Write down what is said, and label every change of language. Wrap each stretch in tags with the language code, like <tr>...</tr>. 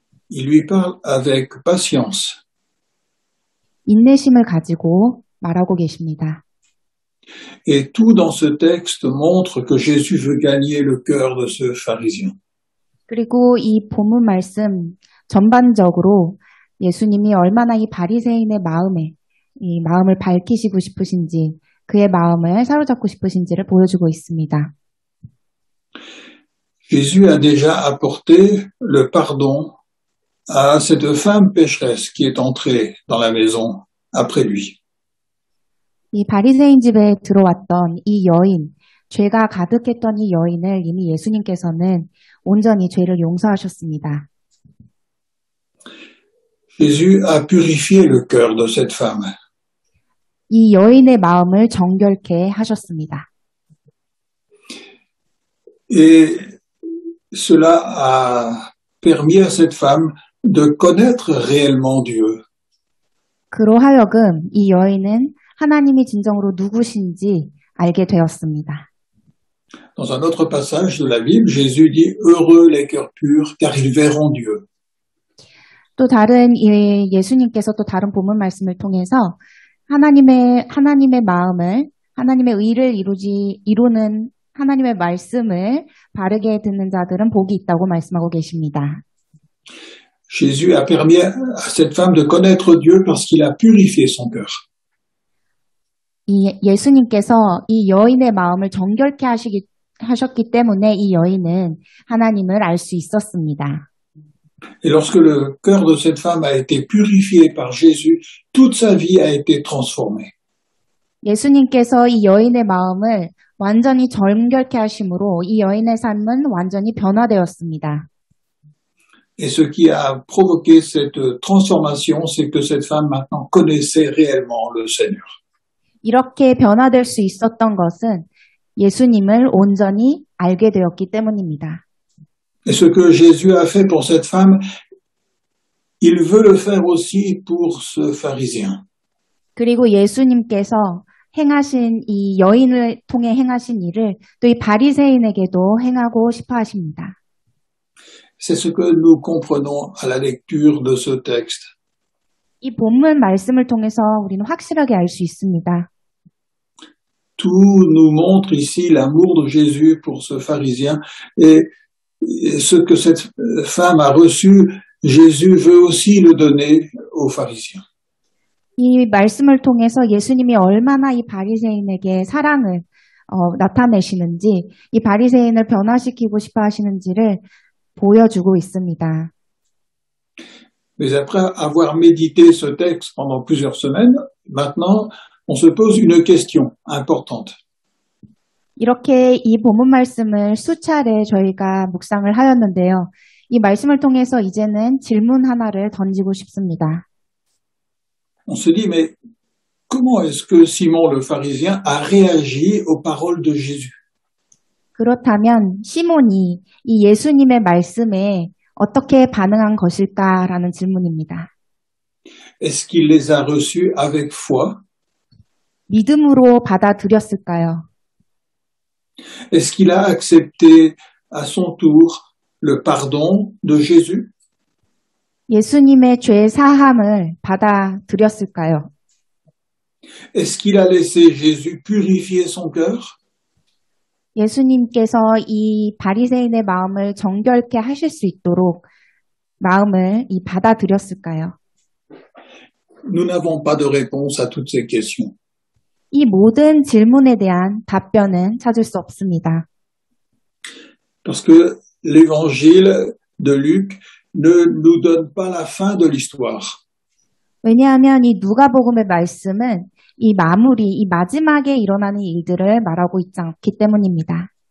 <fr>Il lui parle avec patience.</fr> <ko>인내심을 가지고 말하고 계십니다.</ko> <fr>Et tout dans ce texte montre que Jésus veut gagner le cœur de ce pharisien.</fr> <ko>그리고 이 본문 말씀 전반적으로 예수님이 얼마나 이 바리새인의 이 마음을 밝히시고 싶으신지, 그의 마음을 사로잡고 싶으신지를 보여주고 있습니다.</ko> <fr>Jésus a déjà apporté le pardon à cette femme pécheresse qui est entrée dans la maison après lui.</fr> <ko>이 바리새인 집에 들어왔던 이 여인, 죄가 가득했던 이 여인을 이미 예수님께서는 온전히 죄를 용서하셨습니다.</ko> <fr>Jésus a purifié le cœur de cette femme.</fr> <ko>이 여인의 마음을 정결케 하셨습니다.</ko> <fr>Et cela a permis à cette femme de connaître réellement Dieu.</fr> <ko>그로 하여금 이 여인은 하나님이 진정으로 누구신지 알게 되었습니다.</ko> <fr>Dans un autre passage de la Bible, Jésus dit « Heureux les cœurs purs, car ils verront Dieu ».</fr> <ko>또 다른 예수님께서 또 다른 본문 말씀을 통해서 하나님의 마음을 하나님의 의를 이루는 하나님의 말씀을 바르게 듣는 자들은 복이 있다고 말씀하고 계십니다.</ko> <fr>Jésus a permis à cette femme de connaître Dieu parce qu'il a purifié son cœur.</fr> <ko>예수님께서 이 여인의 마음을 정결케 하셨기 때문에 이 여인은 하나님을 알 수 있었습니다.</ko> <fr>Et lorsque le cœur de cette femme a été purifié par Jésus, toute sa vie a été transformée.</fr> <ko>예수님께서 이 여인의 마음을 완전히 정결케 하심으로 이 여인의 삶은 완전히 변화되었습니다.</ko> <fr>Et ce qui a provoqué cette transformation, c'est que cette femme maintenant connaissait réellement le Seigneur.</fr> <ko>이렇게 변화될 수 있었던 것은 예수님을 온전히 알게 되었기 때문입니다.</ko> <fr>Et ce que Jésus a fait pour cette femme, il veut le faire aussi pour ce pharisien.</fr> <ko>그리고 예수님께서 행하신 이 여인을 통해 행하신 일을 또 이 바리새인에게도 행하고 싶어 하십니다.</ko> <fr>C'est ce que nous comprenons à la lecture de ce texte.</fr> <ko>이 본문 말씀을 통해서 우리는 확실하게 알 수 있습니다.</ko> <fr>Tout nous montre ici l'amour de Jésus pour ce pharisien et ce que cette femme a reçu, Jésus veut aussi le donner aux pharisiens.</fr> <ko>이 말씀을 통해서 예수님이 얼마나 이 바리새인에게 사랑을 나타내시는지, 이 바리새인을 변화시키고 싶어 하시는지를 보여주고 있습니다.</ko> <fr>Mais après avoir médité ce texte pendant plusieurs semaines, maintenant, on se pose une question importante.</fr> <ko>이렇게 이 본문 말씀을 수차례 저희가 묵상을 하였는데요. 이 말씀을 통해서 이제는 질문 하나를 던지고 싶습니다.</ko> <fr>On se dit, mais comment est-ce que Simon le pharisien a réagi aux paroles de Jésus?</fr> <ko>그렇다면 시몬이 이 예수님의 말씀에 어떻게 반응한 것일까라는 질문입니다.</ko> <fr>Est-ce qu'il les a reçus avec foi?</fr> <ko>믿음으로 받아들였을까요?</ko> <fr>Est-ce qu'il a accepté à son tour le pardon de Jésus?</fr> <ko>예수님의 죄 사함을 받아들였을까요?</ko> <fr>Est-ce qu'il a laissé Jésus purifier son cœur?</fr> <ko>예수님께서 이 바리새인의 마음을 정결케 하실 수 있도록 마음을 받아들였을까요?</ko> <fr>Nous n'avons pas de réponse à toutes ces questions.</fr> <ko>이 모든 질문에 대한 답변은 찾을 수 없습니다.</ko> <fr>Parce que l'évangile de Luc ne nous donne pas la fin de l'histoire.</fr> <ko>왜냐하면 이 누가복음의 말씀은 이 마지막에 일어나는 일들을 말하고 있지 않기 때문입니다.</ko>